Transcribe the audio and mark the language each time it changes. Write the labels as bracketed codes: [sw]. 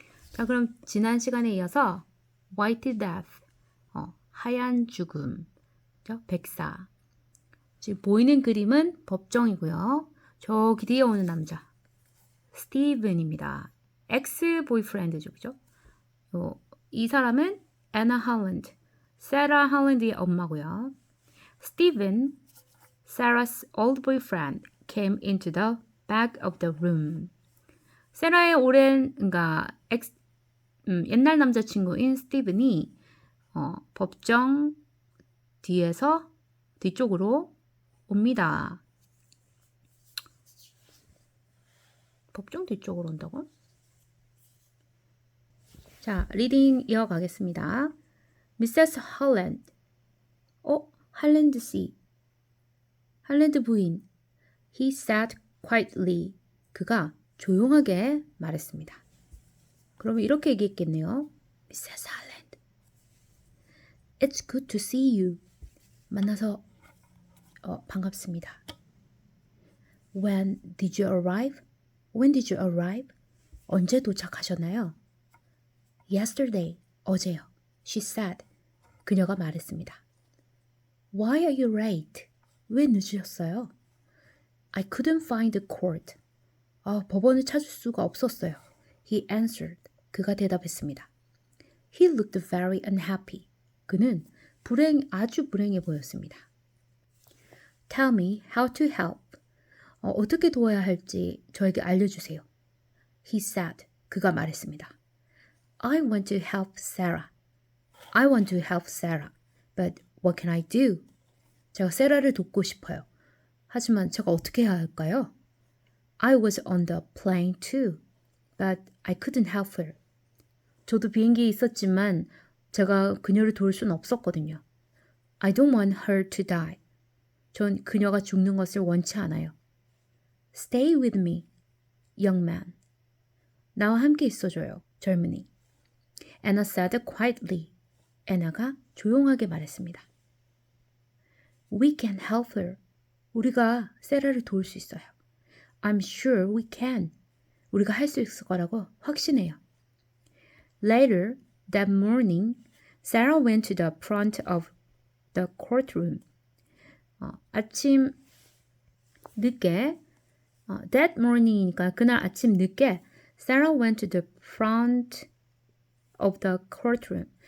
[ko] 자, 그럼 지난 시간에 이어서 [en] White Death, [ko] 하얀 죽음, 백사. 지금 보이는 그림은 법정이고요. 저기 뒤에 오는 남자 스티븐입니다. 엑스 보이프렌드죠, 그죠? 이 사람은 애나 할랜드, 세라 할랜드의 엄마고요. [en] Stephen, Sarah's old boyfriend, came into the back of the room. [ko] 세라의 오랜, 그러니까 옛날 남자친구인 스티븐이 법정 뒤쪽으로 옵니다. 법정 뒤쪽으로 온다고? 자, 리딩 이어가겠습니다. Mrs. Holland. 할랜드 씨. 할랜드 부인. [en] He said quietly. [ko] 그가 조용하게 말했습니다. 그러면 이렇게 얘기했겠네요. [en] Mrs. Holland. It's good to see you. [ko] 만나서 반갑습니다. [en] When did you arrive? When did you arrive? [ko] 언제 도착하셨나요? [en] Yesterday. [ko] 어제요. [en] She said. [ko] 그녀가 말했습니다. [en] Why are you late? [ko] 왜 늦으셨어요? [en] I couldn't find the court. [ko] 법원을 찾을 수가 없었어요. [en] He answered. [ko] 그가 대답했습니다. [en] He looked very unhappy. [ko] 그는 아주 불행해 보였습니다. [en] Tell me how to help. [ko] 어떻게 도와야 할지 저에게 알려주세요. [en] He said. [ko] 그가 말했습니다. [en] I want to help Sarah. I want to help Sarah. But what can I do? [ko] 제가 세라를 돕고 싶어요. 하지만 제가 어떻게 해야 할까요? [en] I was on the plane too, but I couldn't help her. [ko] 저도 비행기에 있었지만 제가 그녀를 도울 수는 없었거든요. [en] I don't want her to die. [ko] 전 그녀가 죽는 것을 원치 않아요. [en] Stay with me, young man. [ko] 나와 함께 있어줘요, 젊은이. [en] Anna said quietly. [ko] 애나가 조용하게 말했습니다. [en] We can help her. [ko] 우리가 세라를 도울 수 있어요. [en] I'm sure we can. [ko] 우리가 할 수 있을 거라고 확신해요. [en] Later that morning, Sarah went to the front of the courtroom. [ko] 아침 늦게 [en] that morning이니까 [ko] 그날 아침 늦게 [en] Sarah went to the front of the courtroom.